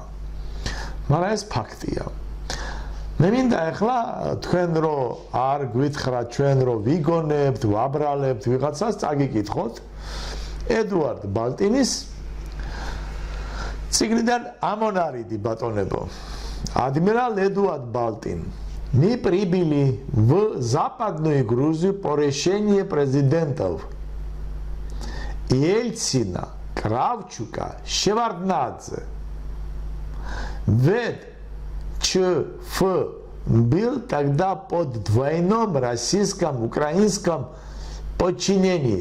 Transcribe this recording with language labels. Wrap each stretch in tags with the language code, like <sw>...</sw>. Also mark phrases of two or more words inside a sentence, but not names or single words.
<ka>მაგრამ ეს ფაქტია. მე მინდა ახლა თქვენ რო არ გვითხრათ ჩვენ რო ვიგონებთ, ვაბრალებთ ვიღაცას, წაგიკითხოთ ედუარ ბალტინის წიგნიდან ამონარიდი батонебо.</ka> <ru>Адмирал Эдуард Балтин. Мы прибыли в Западную Грузию по решению президентов Ельцина, Кравчука, Шеварднадзе. Ведь ЧФ был тогда под двойном российском, украинском подчинении.</ru>